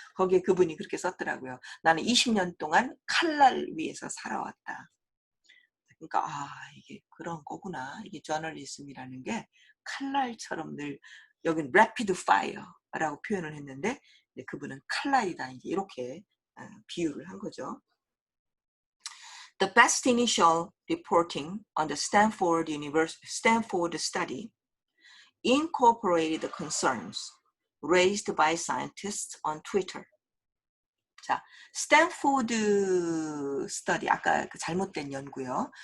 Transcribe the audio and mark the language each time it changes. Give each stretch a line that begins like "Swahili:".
Korean: 거기에 그분이 그렇게 썼더라고요. 나는 20년 동안 칼날 위에서 살아왔다. 그러니까 이게 그런 거구나. 이게 저널리즘이라는 게 칼날처럼 늘, 여긴 rapid fire라고 표현을 했는데 그분은 칼날이다, 이제 이렇게 비유를 한 거죠.
English: The best initial reporting on the Stanford study incorporated the concerns raised by scientists on Twitter.
Korean: 자, 스탠포드 스터디, 아까 그 잘못된 연구요.